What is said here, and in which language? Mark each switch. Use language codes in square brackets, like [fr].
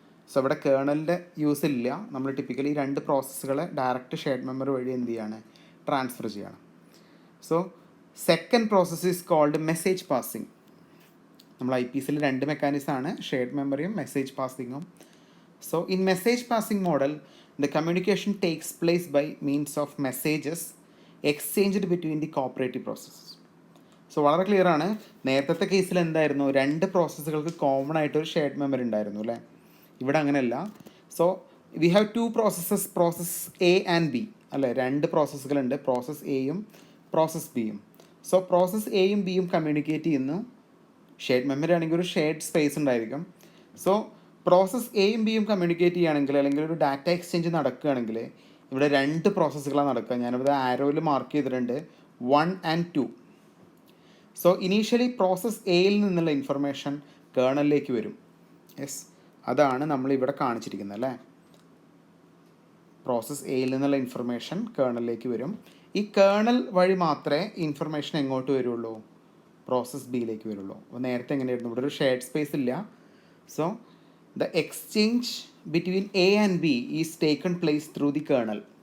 [ml] So ഇവിടെ കേർണലിൻ്റെ use ഇല്ല. നമ്മൾ ടിപ്പിക്കലി 2 പ്രോസസ്സുകളെ ഡയറക്റ്റ് ഷെയർഡ് മെമ്മറി വഴി എന്ത് ചെയ്യാണ്, ട്രാൻസ്ഫർ ചെയ്യണം. [en] So second process is called message passing. [ml] നമ്മൾ IPCയിൽ 2 മെക്കാനിസമാണ്, ഷെയർഡ് മെമ്മറിയും message പാസിങ്ങും. [en] So in message passing model the communication takes place by means of messages exchanged between the cooperative processes. [ml] So വളരെ clear ആണ്. നേരത്തെ കേസിൽ എന്തായിരുന്നു, 2 പ്രോസസ്സുകൾക്ക് കോമൺ ആയിട്ടൊരു shared memory ഉണ്ടായിരുന്നു അല്ലേ. ഇവിടെ അങ്ങനെയല്ല. [en] So we have 2 processes, process A and B അല്ലേ. [ml] 2 പ്രോസസ്സുകളുണ്ട്, process Aയും process Bയും. So process Aയും Bയും communicate ചെയ്യുന്നു. ഷെയർഡ് മെമ്മറി ആണെങ്കിൽ ഒരു ഷെയർഡ് സ്പേസ് ഉണ്ടായിരിക്കും. സോ പ്രോസസ് Aയും Bയും കമ്മ്യൂണിക്കേറ്റ് ചെയ്യുകയാണെങ്കിൽ, അല്ലെങ്കിൽ ഒരു ഡാറ്റ എക്സ്ചേഞ്ച് നടക്കുകയാണെങ്കിൽ ഇവിടെ 2 പ്രോസസ്സുകളാണ് നടക്കുക. ഞാനിവിടെ ആരോയിൽ മാർക്ക് ചെയ്തിട്ടുണ്ട് 1 ആൻഡ് 2. സോ ഇനീഷ്യലി പ്രോസസ് Aയിൽ നിന്നുള്ള ഇൻഫർമേഷൻ കേർണലിലേക്ക് വരും. യെസ്, അതാണ് നമ്മളിവിടെ കാണിച്ചിരിക്കുന്നത് അല്ലേ. പ്രോസസ് Aയിൽ നിന്നുള്ള ഇൻഫർമേഷൻ കേർണലിലേക്ക് വരും. ഈ കേർണൽ വഴി മാത്രമേ ഇൻഫർമേഷൻ എങ്ങോട്ട് വരുള്ളൂ, പ്രോസസ് Bയിലേക്ക് വരുള്ളൂ. അപ്പോൾ നേരത്തെ എങ്ങനെയായിരുന്നു, ഇവിടെ ഒരു ഷെയർഡ് സ്പേസ് ഇല്ല. [en] So the exchange between A and B is taken place through the kernel.